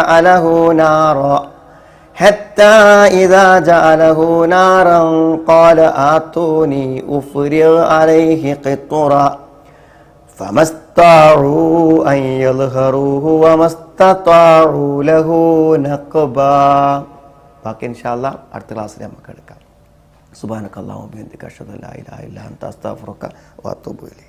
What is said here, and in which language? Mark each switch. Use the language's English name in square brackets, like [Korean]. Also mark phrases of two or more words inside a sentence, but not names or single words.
[Arabic] جعله نارا قال آتوني أفرغ عليه قطرا فما استطاعوا أن يظهروه وما استطاعوا له نقبا. [Malayalam] ബാക്കി ഇൻഷാല്ലാ അടുത്ത ക്ലാസ്സിൽ നമുക്ക് എടുക്കാം. [Arabic] سبحانك اللهم وبحمدك أشهد أن لا إله إلا أنت أستغفرك وأتوب إليك.